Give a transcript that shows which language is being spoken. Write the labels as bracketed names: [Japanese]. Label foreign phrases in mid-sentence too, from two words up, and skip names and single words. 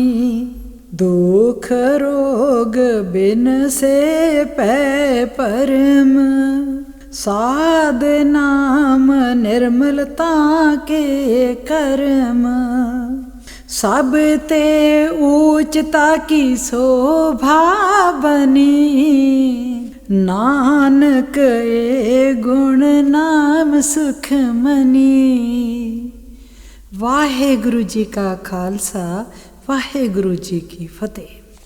[Punjabi] ਦੁਖ ਰੋਗ ਬਿਨ ਸੇ ਪੈ ਪਰਮ, ਸਾਧ ਨਾਮ ਨਿਰਮਲਤਾ ਕੇ ਕਰਮ। ਸਭ ਤੇ ਊਂਚਤਾ ਕੀ ਸੋਭਾ ਬਨੀ, ਨਾਨਕ ਏ ਗੁਣ ਨਾਮ ਸੁਖ ਮਨੀ। ਵਾਹਿਗੁਰੂ ਜੀ ਕਾ ਖ਼ਾਲਸਾ, ਵਾਹਿਗੁਰੂ ਜੀ ਕੀ ਫ਼ਤਿਹ।